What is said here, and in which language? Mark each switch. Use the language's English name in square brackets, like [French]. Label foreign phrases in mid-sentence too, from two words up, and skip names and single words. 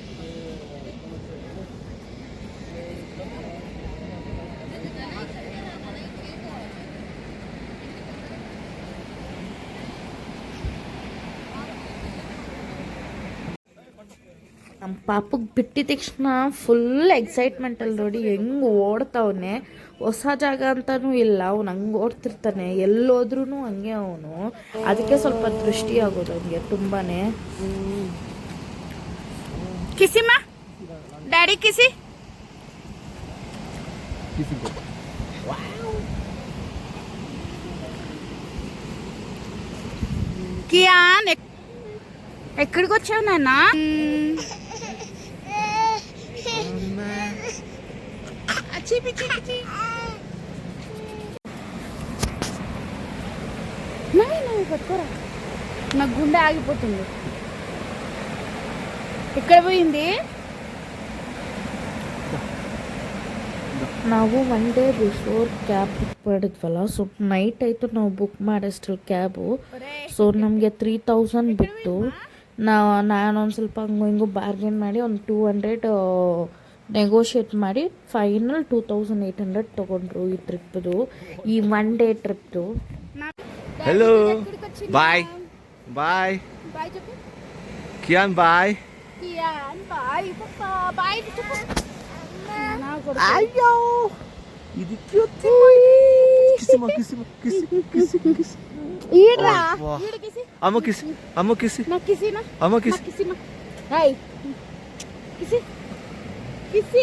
[Kannada] ನಮ್ಮ ಪಾಪಗೆ ಬಿಟ್ಟಿದ ತಕ್ಷಣ ಫುಲ್ ಎಕ್ಸೈಟ್ಮೆಂಟಲ್ಲಿ ನೋಡಿ ಹೆಂಗೆ ಓಡ್ತಾವನೆ. ಹೊಸ ಜಾಗ ಅಂತನೂ ಇಲ್ಲ, ಅವ್ನು ಹಂಗೆ ಓಡ್ತಿರ್ತಾನೆ. ಎಲ್ಲೋದ್ರೂ ಹಂಗೆ ಅವನು. ಅದಕ್ಕೆ ಸ್ವಲ್ಪ ದೃಷ್ಟಿ ಆಗೋದು ಅವನಿಗೆ ತುಂಬಾ. ಕಿಸಿಮ್ಮ ಡ್ಯಾಡಿ ಕಿಸಿ. [Telugu] కియాన్ ఎక్కడికి వచ్చావు నాన్న? పట్టుకోరా, నాకు గుండె ఆగిపోతుంది. ఎక్కడ పోయింది? [Kannada] ನಾವು [English] one day before cab book [Kannada] ಮಾಡಿದ್ವಲ್ಲ. [English] so night [Kannada] ಆಯಿತು ನಾವು ಬುಕ್ ಮಾಡಿಷ್ಟು ಕ್ಯಾಬು. ಸೊ ನಮಗೆ 3000 ಬಿಟ್ಟು ನಾನೊಂದು ಸ್ವಲ್ಪ ಹಂಗು ಹಿಂಗು ಬಾರ್ಗೇನ್ ಮಾಡಿ ಒಂದು 200 ನೆಗೋಷಿಯೇಟ್ ಮಾಡಿ ಫೈನಲ್ 2800 ತೊಗೊಂಡ್ರು ಈ ಟ್ರಿಪ್ದು, ಈ [English] one day [Kannada] ಟ್ರಿಪ್ದು. [English] hello bye bye Kiyan bye [Kannada] ಬಾಯ್. ಅಯ್ಯೋ ಇದು ಕ್ಯೂಟ್. ಕಿಸಿಮ ಕಿಸಿಮ ಕಿಸಿ ಕಿಸಿ ಕಿಸಿ ಈಡ್ರಾ ಈಡ್ ಕಿಸಿ. ಅಮ್ಮ ಕಿಸಿ ಅಮ್ಮ ಕಿಸಿ ನಾ ಕಿಸಿನ ಅಮ್ಮ ಕಿಸಿ ಕಿಸಿನ. ಹೈ ಕಿಸಿ ಕಿಸಿ.